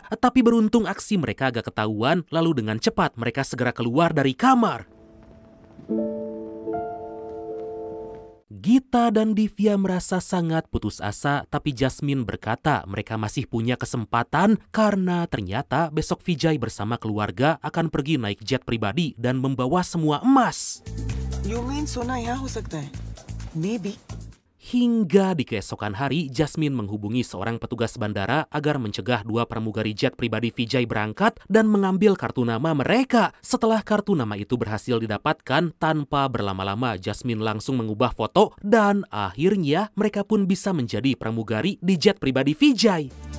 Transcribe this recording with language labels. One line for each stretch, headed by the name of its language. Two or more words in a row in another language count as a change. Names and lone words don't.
Indonesian: Tapi beruntung aksi mereka agak ketahuan, lalu dengan cepat mereka segera keluar dari kamar. Gita dan Divya merasa sangat putus asa, tapi Jasmine berkata mereka masih punya kesempatan karena ternyata besok Vijay bersama keluarga akan pergi naik jet pribadi dan membawa semua emas.
English: You mean
Hindi: सोना यहाँ हो सकता है?
English: Maybe.
Indonesian: Hingga di keesokan hari, Jasmine menghubungi seorang petugas bandara agar mencegah dua pramugari jet pribadi Vijay berangkat dan mengambil kartu nama mereka. Setelah kartu nama itu berhasil didapatkan, tanpa berlama-lama Jasmine langsung mengubah foto dan akhirnya mereka pun bisa menjadi pramugari di jet pribadi Vijay.